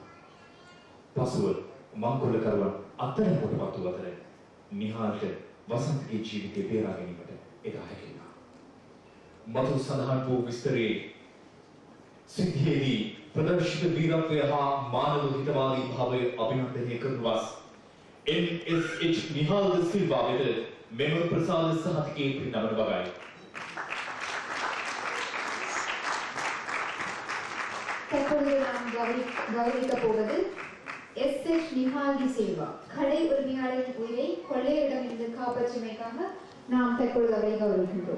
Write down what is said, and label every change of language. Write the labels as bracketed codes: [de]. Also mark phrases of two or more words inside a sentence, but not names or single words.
[si] පසුව මංකොල්ලකරුවන් අත්අඩංගුවට පත් වූ අතර නිහාල්ට වසන්තගේ ජීවිතේ බේරා ගැනීමට එදා හැකි වුණා. මතු සඳහන් වූ විස්තරයේ සිද්ධියේදී ප්‍රදර්ශිත වීරත්වය හා මානව හිතවාදී භාවය අභිනන්දනය කරන වස් NSH නිහාල් ද සිල්වා වෙත මෙම ප්‍රසාද සහතිකයේ පිරිනමන බවයි. [ta] தற்பொழுது நாம் கவனிக்க போவது எஸ்.எச். நிஹால் டி சில்வா கடை உரிமையாளரின் உயிரை கொள்ளையரிடமிருந்து காப்பாற்றியமைக்காக நாம் தற்பொழுது அவரை கௌரவிக்கின்றோம்.